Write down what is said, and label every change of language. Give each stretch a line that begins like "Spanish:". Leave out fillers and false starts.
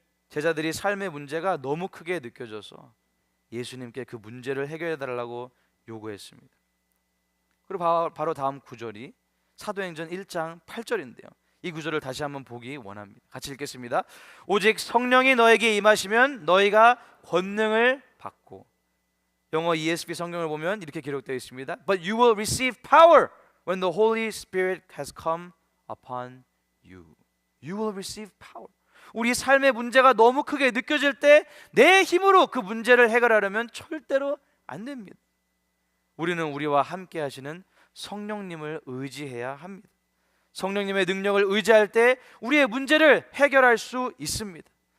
Korean: 제자들이 삶의 문제가 너무 크게 느껴져서 예수님께 그 문제를 해결해 달라고 요구했습니다. 그리고 바로 다음 구절이 사도행전 1장 8절인데요. 이 구절을 다시 한번 보기 원합니다. 같이 읽겠습니다. 오직 성령이 너에게 임하시면 너희가 권능을 받고, 영어 ESV 성경을 보면 이렇게 기록되어 있습니다.
English: But you will receive power when the Holy Spirit has come upon you. You will receive power.
Korean: 우리 삶의 문제가 너무 크게 느껴질 때 내 힘으로 그 문제를 해결하려면 절대로 안 됩니다. 우리는 우리와 함께 하시는 성령님을 의지해야 합니다. 성령님의 능력을 의지할 때 우리의 문제를 해결할 수 있습니다.